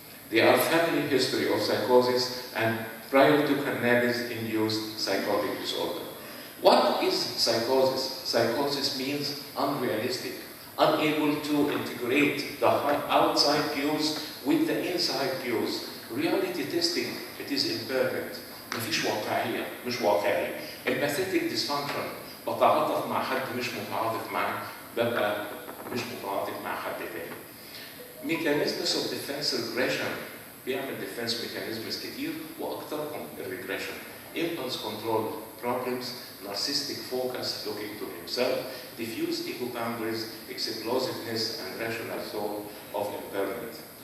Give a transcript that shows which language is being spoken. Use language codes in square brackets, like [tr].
[en] They are family history of psychosis and prior to cannabis-induced psychotic disorder. What is psychosis? Psychosis means unrealistic, unable to integrate the outside cues with the inside cues. Reality testing, it is imperfect. [ar] مفيش واقعية، مش واقعي. Empathetic dysfunction، بتعاطف مع حد مش متعاطف معاه، ببقى مش متعاطف مع حد تاني. [en] Mechanisms of defense regression، بيعمل defense mechanisms [ar] كتير وأكثرهم [en] regression. Impulse control problems, narcissistic focus, looking to himself, diffuse ego boundaries, explosiveness, and rational thought of impairment.